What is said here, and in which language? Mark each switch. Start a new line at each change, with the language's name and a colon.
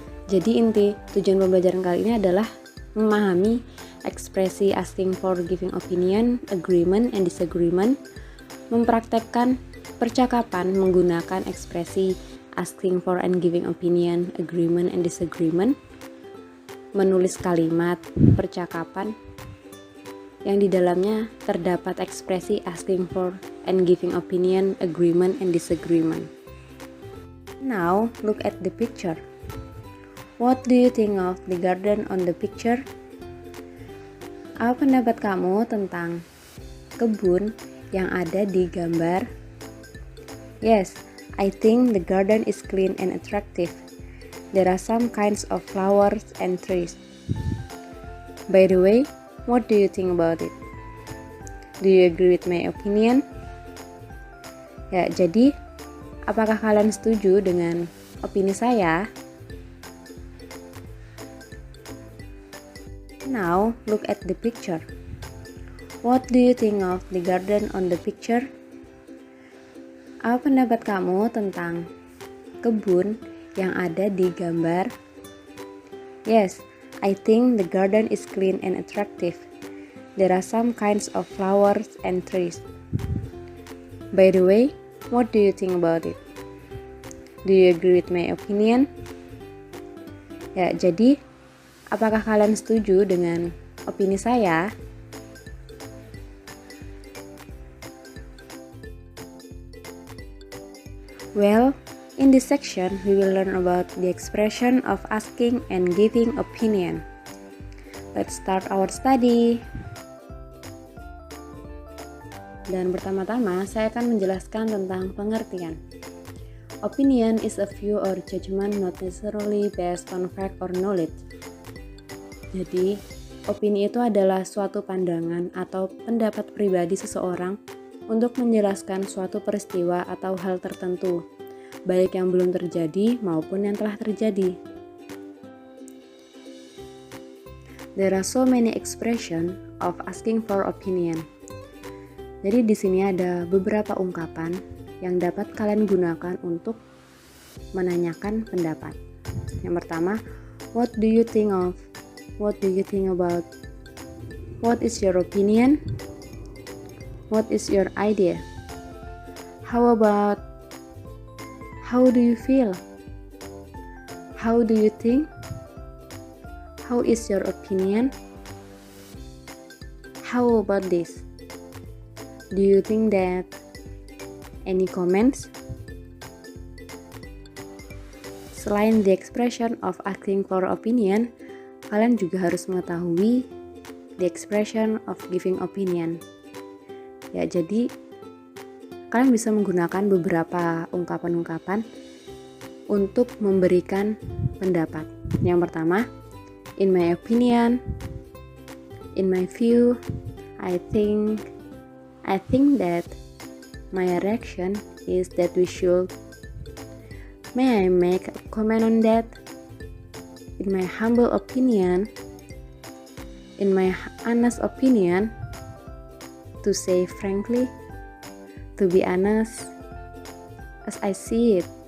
Indonesian: Jadi inti tujuan pembelajaran kali ini adalah memahami ekspresi
English: asking for, giving opinion, agreement, and disagreement,
Indonesian: mempraktekkan percakapan menggunakan ekspresi
English: asking for and giving opinion, agreement, and disagreement,
Indonesian: menulis kalimat percakapan yang di dalamnya terdapat ekspresi asking for and giving opinion, agreement, and disagreement.
English: Now, look at the picture. What do you think of the garden on the picture?
Indonesian: Apa pendapat kamu tentang kebun yang ada di gambar?
English: Yes, I think the garden is clean and attractive. There are some kinds of flowers and trees. By the way, what do you think about it? Do you agree with my opinion?
Indonesian: Ya, jadi apakah kalian setuju dengan opini saya?
English: Now, look at the picture. What do you think of the garden on the picture?
Indonesian: Apa pendapat kamu tentang kebun yang ada di gambar?
English: Yes, I think the garden is clean and attractive. There are some kinds of flowers and trees. By the way, what do you think about it? Do you agree with my opinion?
Indonesian: Ya, jadi apakah kalian setuju dengan opini saya?
English: Well, in this section, we will learn about the expression of asking and giving opinion. Let's start our study.
Indonesian: Dan pertama-tama, saya akan menjelaskan tentang pengertian.
English: Opinion is a view or judgment not necessarily based on fact or knowledge.
Indonesian: Jadi, opini itu adalah suatu pandangan atau pendapat pribadi seseorang untuk menjelaskan suatu peristiwa atau hal tertentu, baik yang belum terjadi maupun yang telah terjadi.
English: There are so many expressions of asking for opinion.
Indonesian: Jadi di sini ada beberapa ungkapan yang dapat kalian gunakan untuk menanyakan pendapat. Yang pertama,
English: what do you think of? What do you think about? What is your opinion? What is your idea? How about? How do you feel? How do you think? How is your opinion? How about this? Do you think that? Any comments?
Indonesian: Selain
English: the expression of asking for opinion,
Indonesian: kalian juga harus mengetahui
English: the expression of giving opinion.
Indonesian: Ya, jadi kalian bisa menggunakan beberapa ungkapan-ungkapan untuk memberikan pendapat.
English: Yang pertama, in my opinion, in my view, I think that, my reaction is that we should. May I make a comment on that? In my humble opinion, in my honest opinion, to say frankly, to be honest, as I see it.